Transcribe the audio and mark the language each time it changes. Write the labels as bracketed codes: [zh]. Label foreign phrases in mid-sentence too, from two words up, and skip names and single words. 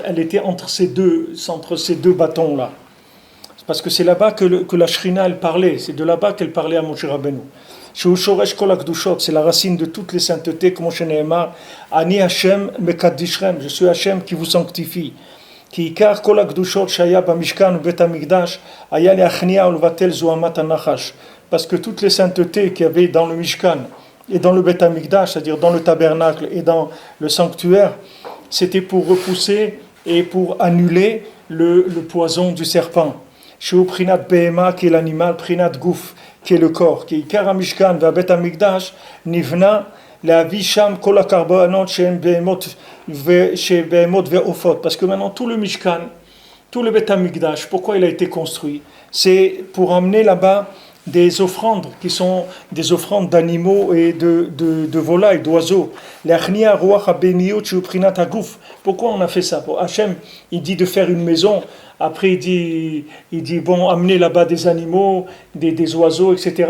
[fr] Elle était entre ces deux bâtons-là. Parce que c'est là-bas que la Shrina, elle parlait. C'est de là-bas qu'elle parlait à Moshe Rabbeinu. C'est la racine de toutes les saintetés, comme Moshe Nehemar. [he] אני השם מקדשכם. [fr] Je suis Hashem qui vous sanctifie. [he] כי עיקר כל הקדושות שהיה במשכן ובית המקדש היה להכניע ולבטל זוהמת הנחש. [fr] Parce que toutes les saintetés qu'il y avait dans le Mishkan et dans le Bet HaMikdash, c'est-à-dire dans le tabernacle et dans le sanctuaire, c'était pour repousser et pour annuler le poison du serpent. Chez [he] בחינת בהמה, [fr] qui est l'animal, [he] בחינת גוף, [fr] qui est le corps, qui est [he] עיקר המשכן [fr] et [he] בית המקדש נבנה, להביא שם כל הקורבנות שהם בהמות ועופות. [fr] Parce que maintenant tout le Mishkan, tout le Beth HaMikdash, pourquoi il a été construit? C'est pour amener là-bas des offrandes qui sont des offrandes d'animaux et de volailles, d'oiseaux. Pourquoi on a fait ça? Pour Hachem, il dit de faire une maison. Après, il dit bon, amenez là-bas des animaux, des oiseaux, etc.